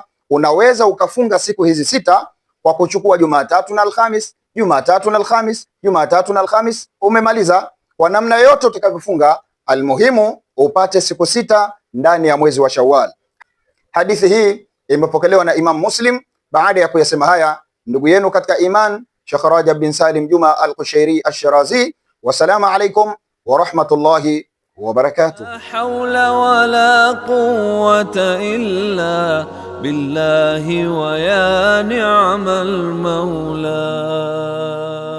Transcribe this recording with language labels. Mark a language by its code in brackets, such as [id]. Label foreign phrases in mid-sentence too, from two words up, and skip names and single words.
[sw] Unaweza ukafunga siku hizi sita kwa kuchukua Jumatatu na Alhamis, Jumatatu na Alhamis, Jumatatu na Alhamis, umemaliza. Kwa namna yote utakavyofunga, almuhimu upate siku sita ndani ya mwezi wa Shawwal. Hadithi hii imepokelewa na Imam Muslim. Baada ya kuyasema haya, ndugu yenu katika iman Sheikh Rajab bin Salim Juma al-Qushairi al-Shirazi. [ar] والسلام عليكم ورحمة الله وبركاته. لا حول ولا قوة إلا بالله ويا نعم المولى.